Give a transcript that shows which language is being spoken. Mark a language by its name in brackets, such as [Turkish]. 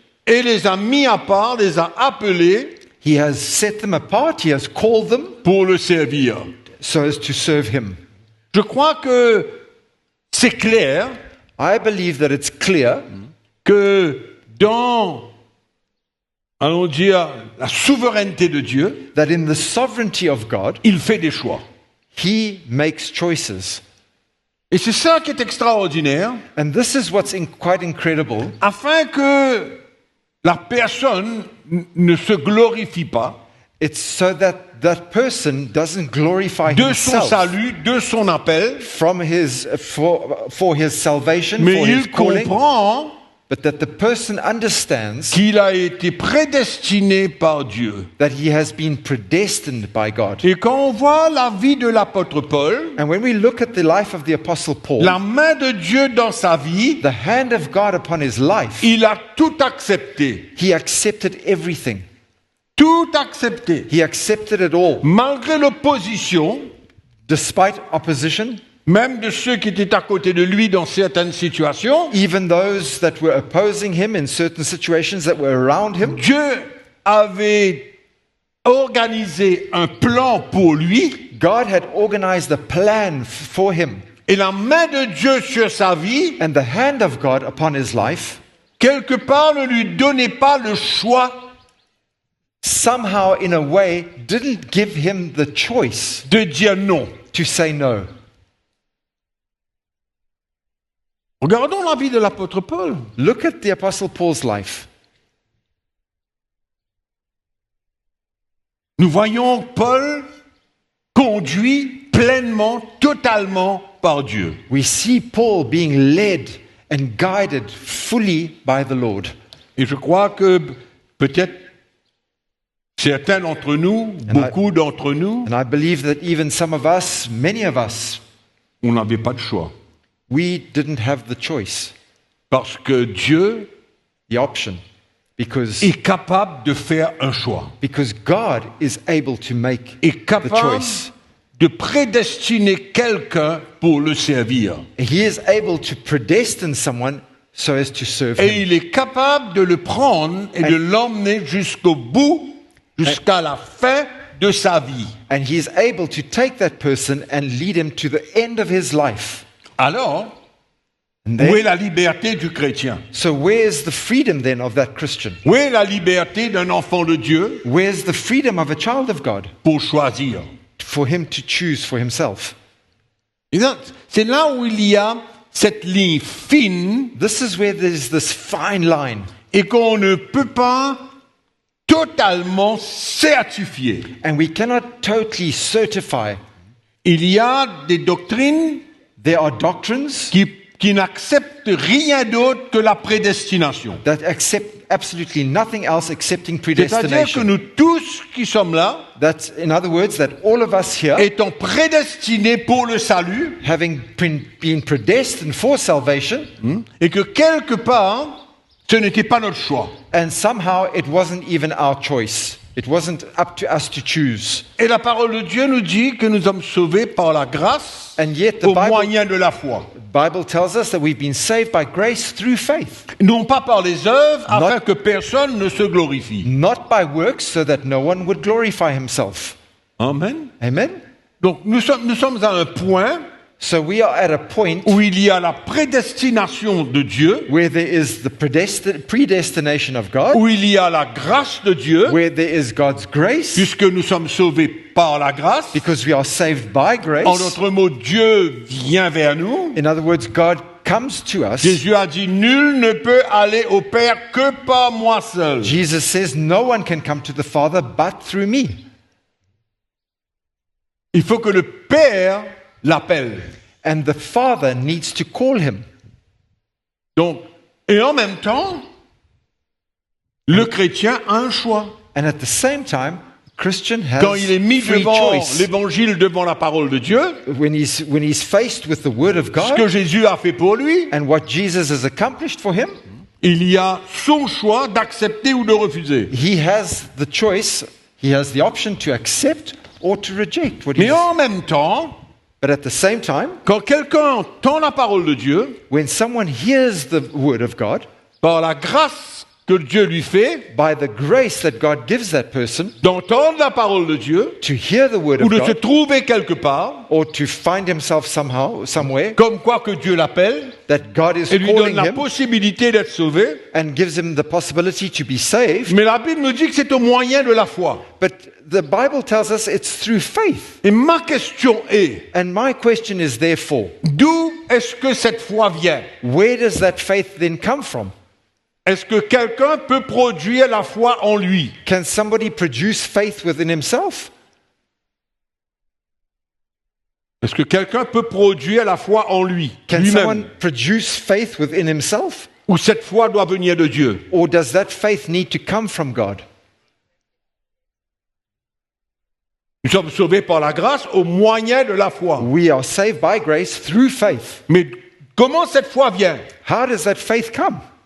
[French] et les a mis à part, les a appelés [English] He has set them apart, he has called them [French] pour le servir. [English] so as to serve him. [French] Je crois que c'est clair [English] I believe that it's clear [French] que dans, allons dire, la souveraineté de Dieu, [English] that in the sovereignty of God, [French] il fait des choix. [English] he makes choices. [French] Et c'est ça qui est extraordinaire, [English] And this is what's quite incredible, [French] afin que la personne ne se glorifie pas [English] it's so that that person doesn't glorify [French] de son [English] himself [French] salut, de son appel, [English] from his for his salvation, [French] mais [English] for his [French] il [English] calling, [French] comprend [English] but that the person understands [French] qu'il a été prédestiné par Dieu. [English] that he has been predestined by God. [French] Et quand on voit la vie de l'apôtre Paul, [English] And when we look at the life of the Apostle Paul, [French] la main de Dieu dans sa vie, [English] the hand of God upon his life, [French] il a tout accepté. [English] he accepted everything. [French] Tout accepté. [English] He accepted it all, [French] Malgré l'opposition, [English] despite opposition, [French] même de ceux qui étaient à côté de lui dans certaines situations, [English] even those that were opposing him in certain situations that were around him. [French] Dieu avait organisé un plan pour lui [English] God had organized a plan for him, [French] et la main de Dieu sur sa vie, [English] and the hand of God upon his life [French] quelque part, ne lui donnait pas le choix [English] somehow, in a way, didn't give him the choice [French] de dire non. [English] to say no. [French] Regardons la vie de l'apôtre Paul. [English] Look at the Apostle Paul's life. [French] Nous voyons Paul conduit pleinement, totalement par Dieu. [English] We see Paul being led and guided fully by the Lord. [French] Et je crois que peut-être certains d'entre nous, beaucoup d'entre nous, [English] And I believe that even some of us, many of us, [French] on n'avait pas de choix. [English] We didn't have the choice, [French] Parce que Dieu [English] the option, because [French] est capable de faire un choix. [English] God is able to make [French] Est [English] the [French] capable [English] choice. [French] de prédestiner quelqu'un pour le servir. [English] He is able to predestine someone so as to serve [French] Et [English] him. [French] il est capable de le prendre et de l'emmener jusqu'au bout, jusqu'à la fin de sa vie. [English] And he is able to take that person and lead him to the end of his life. [French] Alors, [English] And [French] où est [English] then, [French] la liberté du chrétien? [English] so where's the freedom then of that Christian? [French] Où est la liberté d'un enfant de Dieu [English] Where's the freedom of a child of God [French] pour choisir? [English] for him to choose for himself? [French] Et donc, c'est là où il y a cette ligne fine [English] This is where there's this fine line, [French] et qu'on ne peut pas totalement certifier. [English] and we cannot totally certify. [French] Il y a des doctrines [English] There are doctrines [French] qui n'acceptent rien d'autre que la prédestination. [English] that accept absolutely nothing else excepting [French] C'est-à-dire que [English] predestination. [French] nous tous qui sommes là, [English] That, in other words, that all of us here, [French] étant prédestinés pour le salut, [English] having been predestined for salvation, [French] et que quelque part, ce n'était pas notre choix. [English] and somehow it wasn't even our choice. It wasn't up to us to choose. [French] Et la parole de Dieu nous dit que nous sommes sauvés par la grâce [English] And yet the [French] au [English] Bible, [French] moyen de la foi. [English] Bible tells us that we've been saved by grace through faith, [French] Non pas par les œuvres, afin que personne ne se glorifie. [English] not by works so that no one would glorify himself. [French] Amen. [English] Amen? [French] Donc nous sommes à un point [English] So we are at a point [French] où il y a la prédestination de Dieu, [English] where there is the predestination of God, [French] où il y a la grâce de Dieu, [English] where there is God's grace, [French] puisque nous sommes sauvés par la grâce. [English] because we are saved by [French] En [English] grace. [French] d'autres mots, Dieu vient vers nous. [English] In other words, God comes to us. [French] Jésus a dit, nul ne peut aller au Père que par moi seul. [English] Jesus says, no one can come to the Father but through me. [French] Il faut que le Père l'appelle. [English] And the Father needs to call him. [French] Donc, et en même temps, le chrétien a un choix. [English] And at the same time, Christian has [French] Quand il est mis [English] free [French] devant [English] choice. [French] l'évangile, devant la parole de Dieu, [English] When he's faced with the Word of [French] ce que [English] God [French] Jésus a fait pour lui, [English] and what Jesus has accomplished for him, [French] il y a son choix d'accepter ou de refuser. [English] he has the choice, he has the option to accept or to reject what [French] Mais [English] he's. [French] en même temps, [English] But at the same time, [French] quand quelqu'un entend la parole de Dieu, [English] when someone hears the Word of God, [French] par la grâce que Dieu lui fait, [English] by the grace that God gives that person [French] d'entendre la parole de Dieu, [English] to hear the Word [French] ou [English] of [French] de se [English] God, [French] trouver quelque part, [English] or to find himself somehow, somewhere, [French] comme quoi que Dieu l'appelle, [English] that God is [French] et lui donne [English] calling [French] la [English] him [French] possibilité d'être sauvé. [English] and gives him the possibility to be saved. [French] Mais la Bible me dit que c'est au moyen de la foi. [English] But the Bible tells us it's through faith. [French] Et ma question est, [English] And my question is therefore, [French] d'où est-ce que cette foi vient? [English] where does that faith then come from? [French] Est-ce que quelqu'un peut produire la foi en lui? [English] Can somebody produce faith within himself? [French] Est-ce que quelqu'un peut produire la foi en lui, [English] Can someone [French] lui-même? [English] produce faith within himself? [French] Ou cette foi doit venir de Dieu? [English] Or does that faith need to come from God? [French] Nous sommes sauvés par la grâce au moyen de la foi. [English] We are saved by grace through faith. [French] Mais comment cette foi vient? [English] How does that faith come?